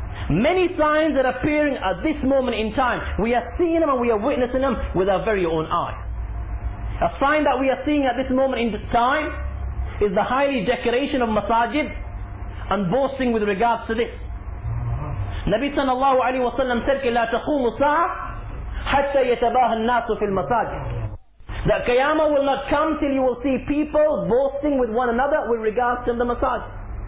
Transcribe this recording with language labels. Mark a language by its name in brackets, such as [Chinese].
[English] Many signs are appearing at this moment in time. We are seeing them and we are witnessing them with our very own eyes. A sign that we are seeing at this moment in time is the highly decoration of masajid and boasting with regards to this. Nabi sallallahu alayhi wa sallam said, [Arabic] لا تقوم ساعة حتى يتباهى الناس في المساجد. [English] That Qiyamah will not come till you will see people boasting with one another with regards to the masajid.